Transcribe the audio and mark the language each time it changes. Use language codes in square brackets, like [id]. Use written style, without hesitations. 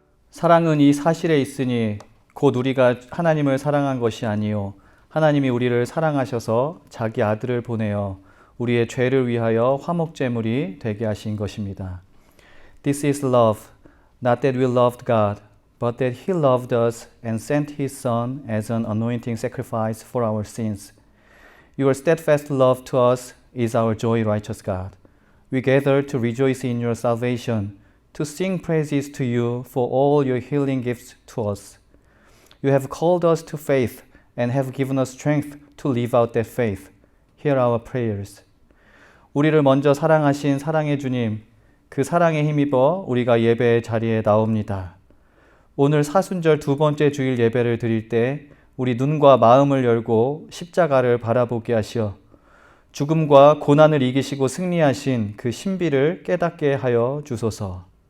[ko] 사랑은 이 사실에 있으니 곧 우리가 하나님을 사랑한 것이 아니요 하나님이 우리를 사랑하셔서 자기 아들을 보내어 우리의 죄를 위하여 화목제물이 되게 하신 것입니다. [en] This is love, not that we loved God, but that He loved us and sent His Son as an anointing sacrifice for our sins. Your steadfast love to us is our joy, righteous God. We gather to rejoice in your salvation, to sing praises to you for all your healing gifts to us. You have called us to faith and have given us strength to live out that faith. Hear our prayers. [ko] 우리를 먼저 사랑하신 사랑의 주님, 그 사랑에 힘입어 우리가 예배의 자리에 나옵니다. 오늘 사순절 두 번째 주일 예배를 드릴 때 우리 눈과 마음을 열고 십자가를 바라보게 하시어 죽음과 고난을 이기시고 승리하신 그 신비를 깨닫게 하여 주소서.